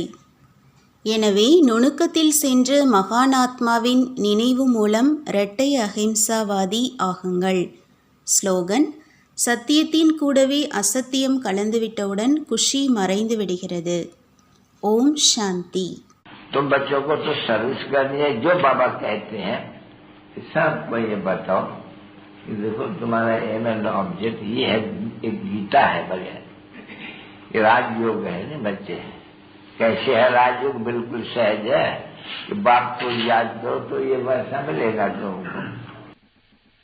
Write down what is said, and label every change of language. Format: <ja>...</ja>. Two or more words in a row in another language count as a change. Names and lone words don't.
<ta>எனவே நுணுக்கத்தில் சென்று மகானாத்மாவின் நினைவு மூலம் இரட்டை அஹிம்சாவாதி ஆகுங்கள். ஸ்லோகன்: சத்தியத்தின் கூடவே அசத்தியம் கலந்துவிட்டவுடன் குஷி மறைந்து விடுகிறது. ஓம் சாந்தி.</ta> <hi>तुम बच्चों को तो सर्विस करनी है, जो बाबा कहते हैं सबको ये बताओ कि देखो तुम्हारा</hi> <en>aim and object</en> <hi>ये है, एक गीता है बगैर, ये राजयोग है ना बच्चे। कैसे है राजयोग? बिल्कुल सहज है कि बाप को याद करो तो ये वर्षा मिलेगा तुमको।</hi>